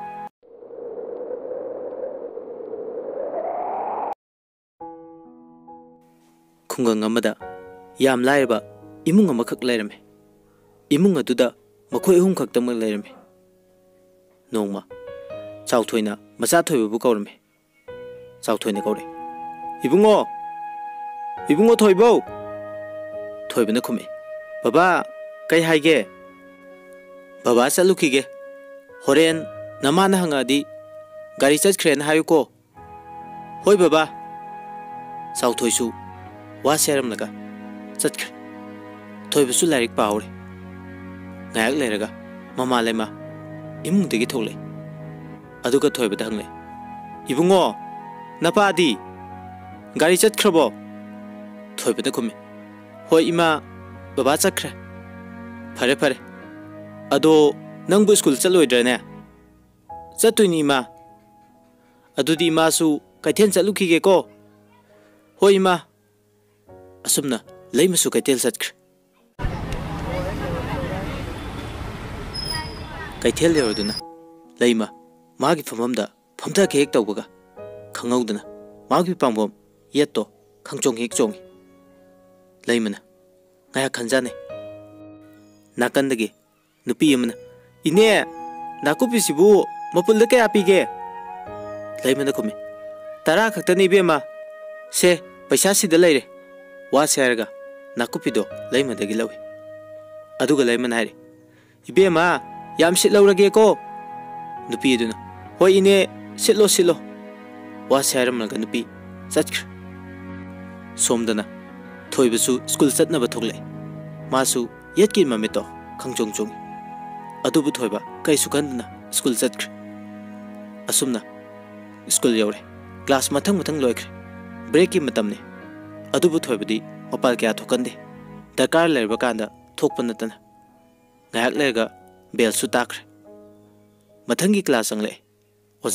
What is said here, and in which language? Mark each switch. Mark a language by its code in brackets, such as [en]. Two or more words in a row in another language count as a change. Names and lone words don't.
[mni] khungang amada yam laiba imung amakhak lairame imung aduda makhoi hum khaktamak lairame nongma chauthoina macha thoibu kaurame chauthoina kaure ibungo thoibo thoibana khume baba kai haige baba chalukige horen namana hangadi gari chachkhren hayuko hoi baba chauthoisu wa seram laga chachkhr thoibusu lairik paure ngayak leiraga mama lema imung degi thole aduga thoibada hangle ibungo napadi gari chachkhrabo thoibada khume hoi ima baba chakre fare fare ado nangbu school chaloidrane chatuini ma adudi ma su kaithen chalukige ko hoi ma asumna leimasu kaitel chatkre kaitel leroduna leima magi famamda famta ke hek tawbaga khangauduna magi pambom yetto khangchong hek chongi leimana ngaya khanjane nakandagi nupi amana ine nakupisibu mapulda kaya pige leimana kumi tara khaktani bema se paisa sida leire wa serga nakupido leimadagi lawi aduga leimana haire ibema yam sit lawrage ko nupi aduna hoi ine sitlo wa seramnaga nupi chatkhr somdana thoibasu school chatnaba thogle masu yetki mamito khangchong chung adubu thoiba kaisu kandna school chatkhr asumna school yawre class mathang loikre break ki matamne adubu thoibadi mapal kya thokande dakar lerba kanda thokpanatana ngayak lerga bel su takre mathangi class angle oja